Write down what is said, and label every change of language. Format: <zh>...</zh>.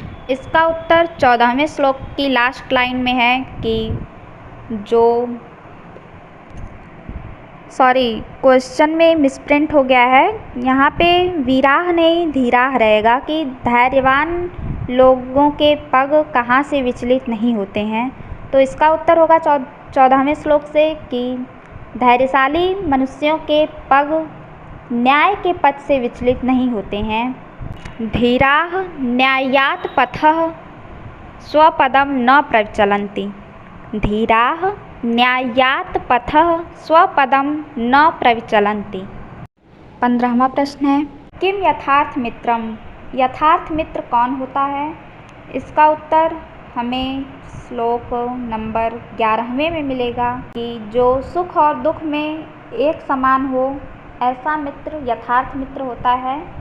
<hi>इसका उत्तर 14वें श्लोक की लास्ट लाइन में है कि क्वेश्चन में मिसप्रिंट हो गया है, यहाँ पे वीराह नहीं धीराह रहेगा कि धैर्यवान लोगों के पग कहाँ से विचलित नहीं होते हैं। तो इसका उत्तर होगा 14वें श्लोक से कि धैर्यशाली मनुष्यों के पग न्याय के पथ से विचलित नहीं होते हैं।</hi> <sa>धीराः न्यायात् पथः स्वपदम न प्रविचलन्ति। धीराः न्यायात् पथः स्वपदम न प्रविचलन्ति।</sa> <hi>15वां प्रश्न है,</hi> <sa>किम यथार्थ मित्रम।</sa> <hi>यथार्थ मित्र कौन होता है। इसका उत्तर हमें श्लोक नंबर 11वें में मिलेगा कि जो सुख और दुख में एक समान हो ऐसा मित्र यथार्थ मित्र होता है।</hi>